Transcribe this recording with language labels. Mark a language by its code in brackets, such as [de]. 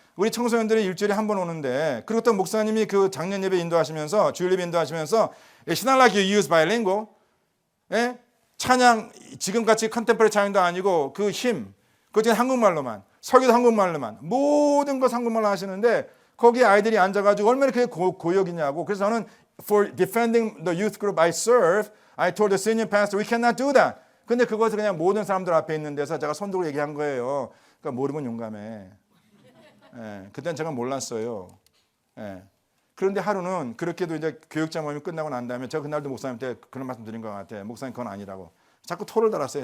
[ko] 우리 청소년들이 일주일에 한 번 오는데 그리고 또 목사님이 그 작년 예배 인도하시면서 주일 예배 인도하시면서 [en] It's not like you use bilingual. [ko] 예? 찬양 지금같이 컨템포러리 찬양도 아니고 그 힘 그것도 한국말로만 설교도 한국말로만 모든 것 한국말로 하시는데 거기에 아이들이 앉아가지고 얼마나 그게 고역이냐고. 그래서 저는 [en] For defending the youth group I serve, I told the senior pastor we cannot do that. [ko] 근데 그것을 그냥 모든 사람들 앞에 있는 데서 제가 손 들고 얘기한 거예요. 그러니까 모르면 용감해. 예, 그때는 제가 몰랐어요. 예. 그런데 하루는 그렇게도 이제 교육자 모임이 끝나고 난 다음에 제가 그날도 목사님한테 그런 말씀 드린 것 같아요. 목사님 그건 아니라고. 자꾸 토를 달았어요.